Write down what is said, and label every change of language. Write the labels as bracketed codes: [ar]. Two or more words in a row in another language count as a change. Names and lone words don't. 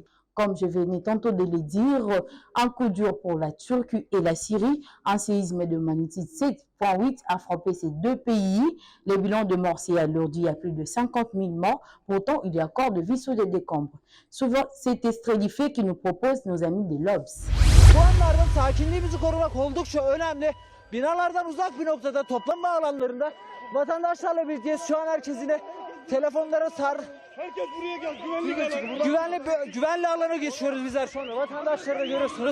[fr] Comme je venais tantôt de le dire, un coup dur pour la Turquie et la Syrie. Un séisme de magnitude 7,8 a frappé ces deux pays. Le bilan de morts s'est alourdi à plus de 50 000 morts. Pourtant, il y a encore de vie sous les décombres. Souvent, c'est extrait du fait que nous proposent nos amis de l'Obs. [tr] Bu anlarda sakinliğimizi korumak oldukça önemli. Binalardan uzak bir noktada toplanma alanlarında vatandaşlarla birlikteyiz. Şu an herkes yine telefonlara Herkes buraya gel. güvenli alana geçiyoruz bizler şu anda. Vatandaşları da görüyorsunuz.